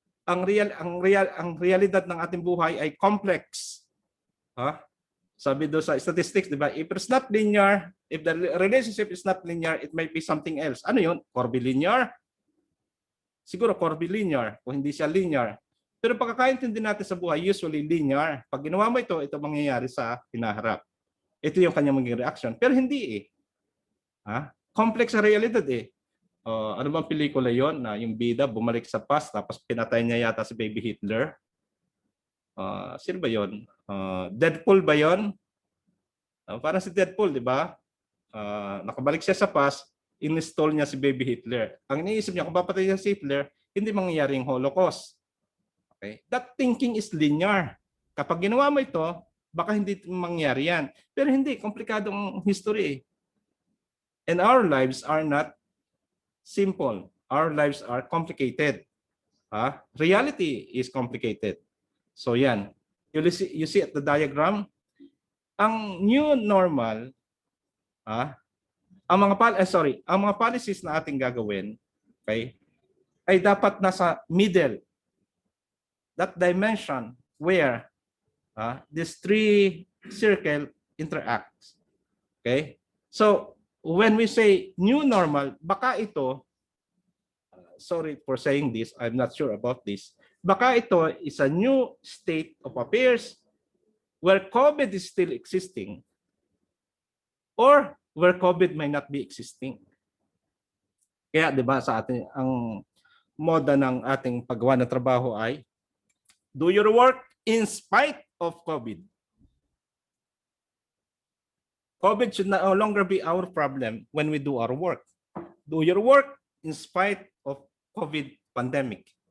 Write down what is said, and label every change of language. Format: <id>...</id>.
<tl>ang realidad ng ating buhay ay complex. Ha? Sabi do sa statistics, di ba?</tl> <en>If it's not linear, if the relationship is not linear, it might be something else.</en> <tl>Ano yun? Curvilinear? Siguro curvilinear kung hindi siya linear. Pero pagkakaintindi natin sa buhay, usually linear. Pag ginawa mo ito mangyayari sa hinaharap. Ito yung kanyang magiging reaction. Pero hindi eh. Ha? Complex sa realidad eh. Ano bang pelikula yon na yung bida bumalik sa past tapos pinatay niya yata si Baby Hitler? Sino ba yon? Deadpool ba yon? Parang si Deadpool, di ba? Nakabalik siya sa past, install niya si Baby Hitler. Ang iniisip niya, kung papatay niya si Hitler, hindi mangyayari yung Holocaust. Okay?</tl> <en>That thinking is linear.</en> <tl>Kapag ginawa mo ito, baka hindi mangyari yan. Pero hindi, komplikadong history.</tl> <en>And our lives are not simple. Our lives are complicated. Reality is complicated.</en> <tl>So yan.</tl> <en>You see at the diagram,</en> <tl>ang new normal, ang mga policies na ating gagawin, okay, ay dapat nasa middle.</tl> <en>That dimension where these three circle interacts. Okay? So, when we say new normal,</en> <tl>baka ito,</tl> <en>sorry for saying this, I'm not sure about this, baka ito is a new state of affairs where COVID is still existing or where COVID may not be existing.</en> <tl>Kaya 'di ba sa atin ang moda ng ating paggawa ng trabaho ay</tl> <en>do your work in spite of COVID. COVID should no longer be our problem when we do our work. Do your work in spite of COVID pandemic.</en>